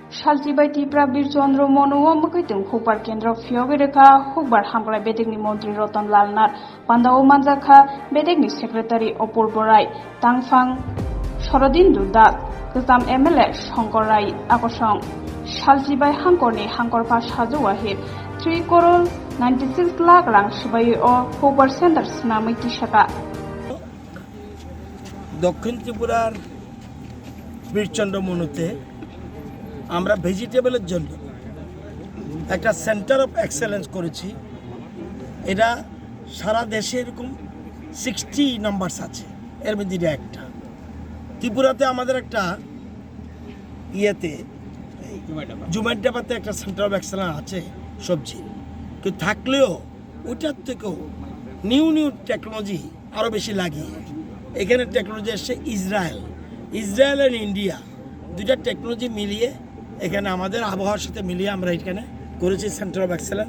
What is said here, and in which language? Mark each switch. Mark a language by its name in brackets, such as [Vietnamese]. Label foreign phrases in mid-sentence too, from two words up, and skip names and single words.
[Kok Borok] Swbai Tipra Birchandra Monu Mwikwthung Hupar Kendra Phiyokrwkha Hukbar Hamklai Bedekni Montri Ratan Lal Nath Pandao Manjakha Bedekni Secretary Bwchwlwi Tangfang Shorodin Dudat Gazam MLA Shongkorai Akosong Swbai Hangkorni Hangkorpa Shaju Wahid 3 crore 96 lakh rang Swbai o Hupar Center Snamai Tishaka [Bangla] দক্ষিণ ত্রিপুরার বীরচন্দ্র মনুতে আমরা ভেজিটেবলের জন্য একটা [English] centre of excellence [Bangla] করেছি। এটা সারা দেশে এরকম 60 নাম্বারস আছে, এর মধ্যে একটা ত্রিপুরাতে আমাদের একটা জুমাইডাবাতে একটা [English] centre of excellence [Bangla] আছে সবজি, কিন্তু থাকলেও ওটার থেকেও [English] new technology [Bangla] আরও বেশি লাগিয়ে এখানে টেকনোলজি এসছে ইসরায়েল অ্যান্ড ইন্ডিয়া দুইটা টেকনোলজি মিলিয়ে এখানে আমাদের আবহাওয়ার সাথে মিলিয়ে আমরা এখানে করেছি [English] centre of excellence.